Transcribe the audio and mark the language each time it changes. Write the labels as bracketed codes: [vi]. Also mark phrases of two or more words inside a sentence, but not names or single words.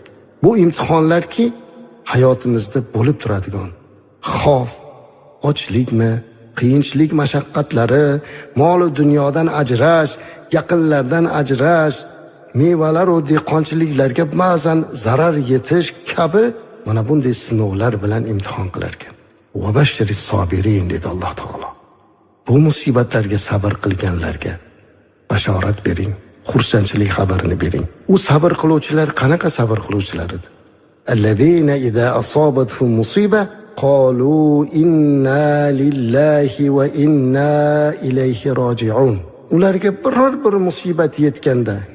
[uz] Bu imtihonlarki hayotimizda bo'lib turadigan xavf, ochlikmi, qiyinchilik, mashaqqatlari, mol va dunyodan ajrash, yaqinlardan ajrash, mevalar va dehqonchiliklarga ba'zan zarar yetish kabi mana bunday sinovlar bilan imtihon qilar ekan. [ar] وبشر الصابرين [uz] dedi Alloh taolo. Bu musibatlarga sabr qilganlarga bashorat bering, xursandchilik xabarini bering. U sabr qiluvchilar qanaqa sabr qiluvchilar edi? [ar] الذين إذا أصابتهم مصيبة قالوا إنا لله وإنا إليه راجعون. [uz] Ularga biror bir musibat yetganda